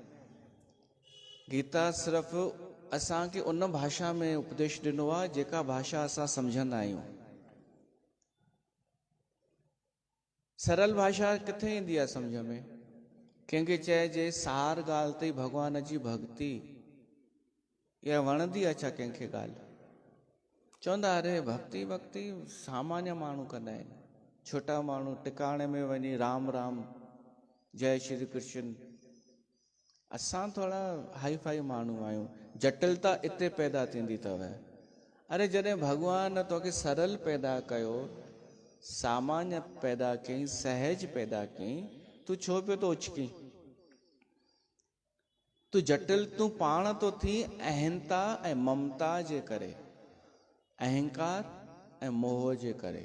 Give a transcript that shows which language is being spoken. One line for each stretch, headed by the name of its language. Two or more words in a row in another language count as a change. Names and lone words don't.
Sindhi: गीता सिर्फ़ु असांखे उन भाषा में उपदेश ॾिनो आहे जेका भाषा असां सम्झंदा आहियूं। सरल भाषा किथे ईंदी आहे सम्झ में? कंहिंखे चइजे सार ॻाल्हि अथई भॻवान जी भक्ति, इहा वणंदी आहे छा कंहिंखे ॻाल्हि? चवंदा अरे भक्ति भक्ति सामान्य माण्हू कंदा आहिनि, छोटा माण्हू टिकाणे में वञी राम राम जय श्री कृष्ण। असां थोड़ा हाई फाई माण्हू आहियूं। जटिलता इते पैदा थींदी अथव। अरे जॾहिं भॻवान तोखे सरल पैदा कयो, सामान्य पैदा कयईं, सहज पैदा कयईं, तूं छो पियो थो उचकी? तूं जटिल तूं पाण तो थी अहंता ऐं ममता जे करे, अहंकार ऐं मोह जे करे।